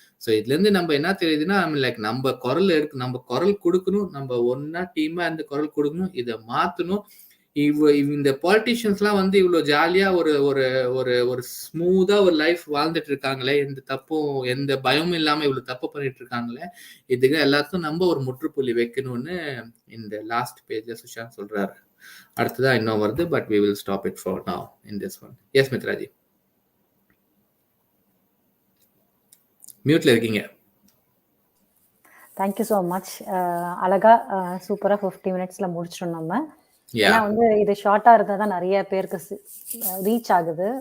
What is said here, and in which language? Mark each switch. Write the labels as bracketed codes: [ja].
[ta] So இதுல இருந்து நம்ம என்ன தெரியுதுன்னா, லைக் நம்ம குரல் கொடுக்கணும், நம்ம ஒன்னா டீமா இருந்து குரல் கொடுக்கணும், இதை மாத்தணும். இந்த பாலிட்டிஷியன்ஸ்லாம் வந்து இவ்வளவு ஜாலியா ஒரு ஒரு ஒரு ஒரு ஸ்மூதா ஒரு லைஃப் வாழ்ந்துட்டு இருக்காங்களே, எந்த தப்பும் எந்த பயமும் இல்லாம இவ்வளவு தப்பு பண்ணிட்டு இருக்காங்களே, இதுக்கு எல்லாத்துக்கும் நம்ம ஒரு முற்றுப்புள்ளி வைக்கணும்னு இந்த லாஸ்ட் பேஜ்ல சுஷாந்த் சொல்றாரு. அடுத்ததான் இன்னும் வருது, [en] But we will stop it for now in this one. [ta] Yes, மித்ராஜி, மியூட்ல இருக்கீங்க. [en] Thank you so much. [ta] அழகா சூப்பரா 50 மினிட்ஸ்ல முடிச்சிட்டோம் நம்ம. ஏன்னா வந்து இது ஷார்ட்டா இருந்தா தான் நிறைய பேருக்கு ரீச் ஆகுது.